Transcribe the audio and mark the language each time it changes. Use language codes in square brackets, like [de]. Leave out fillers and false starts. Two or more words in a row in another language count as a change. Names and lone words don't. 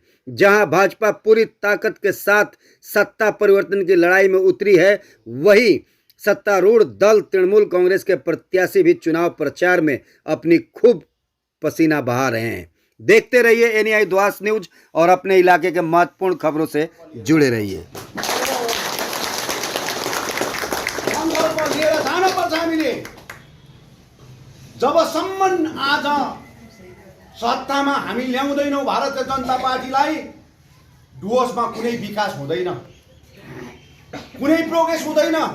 [hi] जहां भाजपा पूरी ताकत के साथ सत्ता परिवर्तन की लड़ाई में उतरी है, वहीं सत्तारूढ़ दल तृणमूल कांग्रेस के प्रत्याशी भी चुनाव प्रचार में अपनी खूब पसीना बहा रहे हैं। देखते रहिए एनआई द्वास न्यूज और अपने इलाके के महत्वपूर्ण खबरों से जुड़े रहिए। [ne] जबसम्म आज सत्तामा हामी ल्याउँदैनौँ भारतीय जनता पार्टीलाई, डुवर्समा कुनै विकास हुँदैन, कुनै प्रोग्रेस हुँदैन।